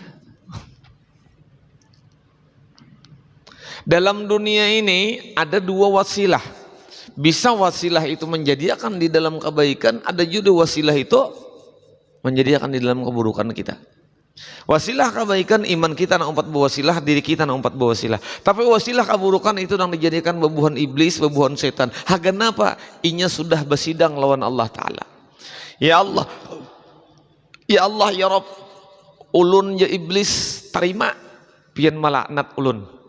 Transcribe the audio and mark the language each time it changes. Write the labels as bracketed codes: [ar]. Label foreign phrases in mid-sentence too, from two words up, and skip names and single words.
[id] Dalam dunia ini ada dua wasilah. Bisa wasilah itu menjadikan di dalam kebaikan, ada juga wasilah itu menjadikan di dalam keburukan kita. [bjn] Wasilah kebaikan iman kita nang empat wasilah, diri kita nang empat wasilah. Tapi wasilah keburukan itu nang dijadikan bebuhan iblis, bebuhan setan. Hagan apa? Inya sudah bersidang lawan Allah Ta'ala. [ar] يا الله، يا رب, [bjn] ulun ya iblis terima pian malaknat ulun.